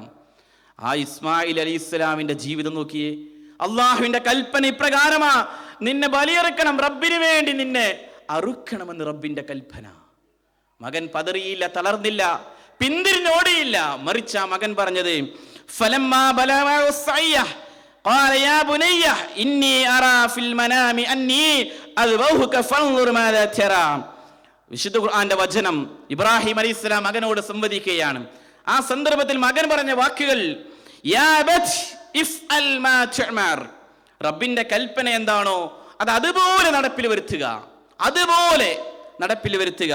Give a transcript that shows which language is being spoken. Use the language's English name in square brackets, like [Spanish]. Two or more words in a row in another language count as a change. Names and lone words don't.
[Malayalam] ആ ഇസ്മായിൽ അലൈഹിസ്സലാമിന്റെ ജീവിതം നോക്കിയേ. അള്ളാഹുവിന്റെ കൽപ്പന ഇപ്രകാരമാ, നിന്നെ ബലിയറുക്കണം, റബ്ബിന് വേണ്ടി നിന്നെ അറുക്കണമെന്ന് റബ്ബിന്റെ കൽപ്പന. മകൻ പതറിയില്ല, തളർന്നില്ല, പിന്തിരിഞ്ഞോടിയില്ല. മറിച്ച് ആ മകൻ പറഞ്ഞത്, [Arabic] فلما بلغ السعي قال يا بني إني أرى في المنام أني أذبحك فانظر ماذا ترى. [Malayalam] വിശുദ്ധ ഖുർആന്റെ വചനം ഇബ്രാഹിം അലൈഹിസ്സലാം മകനോട് സംവദിക്കുകയാണ്. ആ സന്ദർഭത്തിൽ മകൻ പറഞ്ഞ വാക്കുകൾ [Arabic] يا أبت افعل ما تؤمر, [Malayalam] റബ്ബിന്റെ കൽപ്പന എന്താണോ അത് അതുപോലെ നടപ്പിൽ വരുത്തുക, അതുപോലെ നടപ്പിൽ വരുത്തുക.